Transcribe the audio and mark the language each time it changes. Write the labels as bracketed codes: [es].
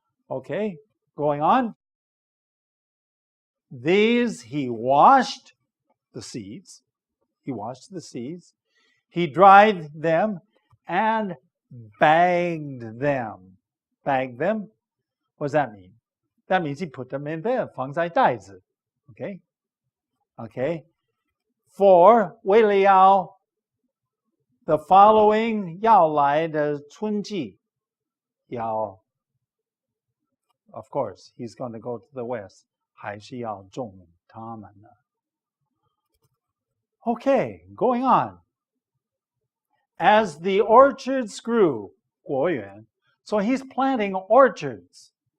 [en] Okay, going on. These he washed the seeds. He washed the seeds. He dried them and bagged them. Bagged them? What does that mean? That means he put them in there, [zh] 放在袋子. [en] Okay? Okay? For [zh] 为了要 [en] the following [zh] 要来的春季. [en] 要 Of course, he's going to go to the west. [zh] 还是要种它们呢. [en] Okay, going on. As the orchards grew, 果园. So he's planting orchards.